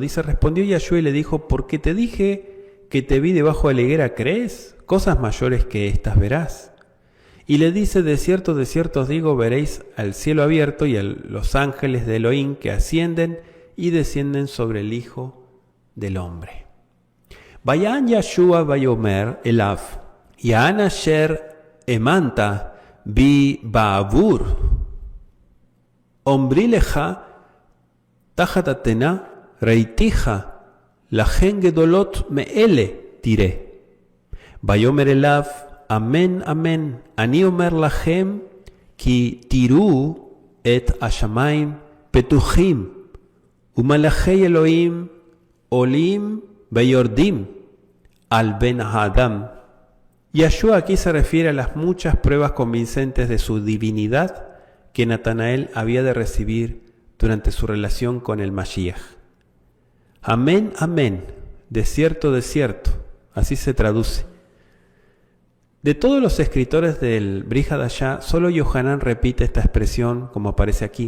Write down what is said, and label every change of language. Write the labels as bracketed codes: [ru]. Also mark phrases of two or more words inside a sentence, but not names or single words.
[es] Dice, respondió Yeshua y le dijo, porque te dije que te vi debajo de la higuera, ¿crees? Cosas mayores que estas verás. Y le dice, de cierto os digo, veréis al cielo abierto y a los ángeles de Elohim que ascienden y descienden sobre el Hijo del Hombre. [he] Vayan Yeshua vayomer elav, Ya'an asher emanta bi ba'avur, Omri lecha tachat atena reitija, lachen gedolot me'ele tiré. Vayomer elav, amen amen, ani omer lachem, ki tiru et השמיים פתוחים, ומלאכי אלוהים עולים ויורדים al Ben Adam. [es] Yeshua aquí se refiere a las muchas pruebas convincentes de su divinidad que Natanael había de recibir durante su relación con el Mashiach. Amén, amén, de cierto, así se traduce. De todos los escritores del Brit Hadashah, solo Yohanan repite esta expresión como aparece aquí.